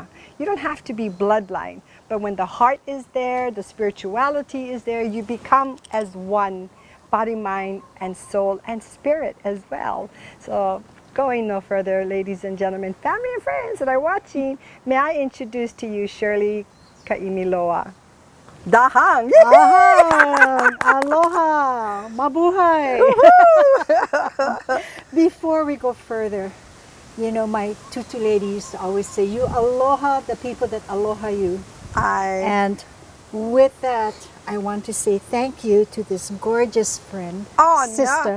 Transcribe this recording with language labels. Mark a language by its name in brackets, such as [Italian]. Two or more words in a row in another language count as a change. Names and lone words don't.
[English] You don't have to be bloodline, but when the heart is there, the spirituality is there, you become as one, body, mind, and soul, and spirit as well. So going no further, ladies and gentlemen, family and friends that are watching, may I introduce to you Shirley Kaimiloa. Dahang! Dahang! Aloha! Mabuhay! Before we go further, you know, my tutu ladies always say, you aloha the people that aloha you. And with that, I want to say thank you to this gorgeous friend, sister.